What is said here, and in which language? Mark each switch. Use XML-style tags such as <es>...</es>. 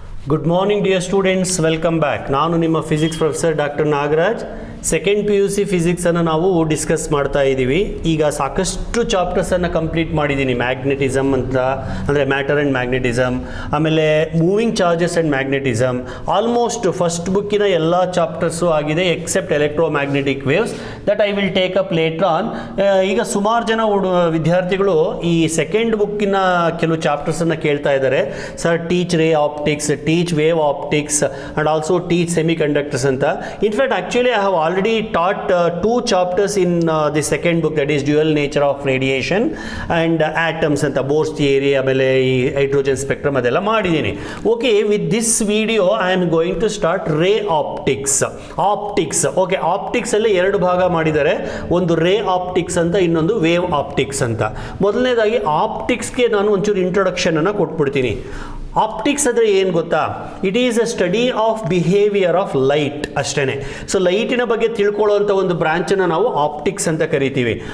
<en>Good morning dear students, welcome back.</en> <kn>ನಾನು ನಿಮ್ಮ physics professor doctor Nagaraj. Second P U C ಫಿಸಿಕ್ಸನ್ನು ನಾವು discuss ಮಾಡ್ತಾ ಇದ್ದೀವಿ. ಈಗ ಸಾಕಷ್ಟು ಚಾಪ್ಟರ್ಸನ್ನು ಕಂಪ್ಲೀಟ್ ಮಾಡಿದ್ದೀನಿ. ಮ್ಯಾಗ್ನೆಟಿಸಮ್ ಅಂತ ಅಂದರೆ ಮ್ಯಾಟರ್ ಆ್ಯಂಡ್ ಮ್ಯಾಗ್ನೆಟಿಸಮ್, ಆಮೇಲೆ moving charges and magnetism.</kn> <en>almost first</en> <kn>ಬುಕ್ಕಿನ ಎಲ್ಲ ಚಾಪ್ಟರ್ಸು ಆಗಿದೆ</kn> <en>Except electromagnetic waves that I will take up later on.</en> <kn>ಈಗ ಸುಮಾರು ಜನ ವಿದ್ಯಾರ್ಥಿಗಳು ಈ ಸೆಕೆಂಡ್ ಬುಕ್ಕಿನ ಕೆಲವು ಚಾಪ್ಟರ್ಸನ್ನು ಕೇಳ್ತಾ ಇದ್ದಾರೆ.</kn> <en>Sir teach ray optics, teach wave optics and also teach semiconductors ಅಂತ. In fact actually I have already taught two chapters in the second book, that is dual nature of radiation and atoms anta Bohr's theory</en> <kn>amele hydrogen spectrum adella madidini.</kn> <en>Okay, with this video I am going to start ray optics.</en> <kn>Okay, optics alle ಎರಡು ಭಾಗ ಮಾಡಿದ್ದಾರೆ. ಒಂದು ray optics ಅಂತ, ಇನ್ನೊಂದು wave optics ಅಂತ. ಮೊದಲನೇದಾಗಿ optics ಗೆ ನಾನು ಒಂಚೂರು ಇಂಟ್ರೊಡಕ್ಷನ್ ಅನ್ನು ಕೊಟ್ಬಿಡ್ತೀನಿ. ಆಪ್ಟಿಕ್ಸ್ ಅಂದರೆ ಏನು ಗೊತ್ತಾ?</kn> <en>It is a study of behaviour of light ಅಷ್ಟೇ.</en> <kn>ಸೊ ಲೈಟಿನ ಬಗ್ಗೆ ತಿಳ್ಕೊಳ್ಳೋವಂಥ ಒಂದು ಬ್ರಾಂಚನ್ನು ನಾವು ಆಪ್ಟಿಕ್ಸ್ ಅಂತ ಕರಿತೀವಿ.</kn>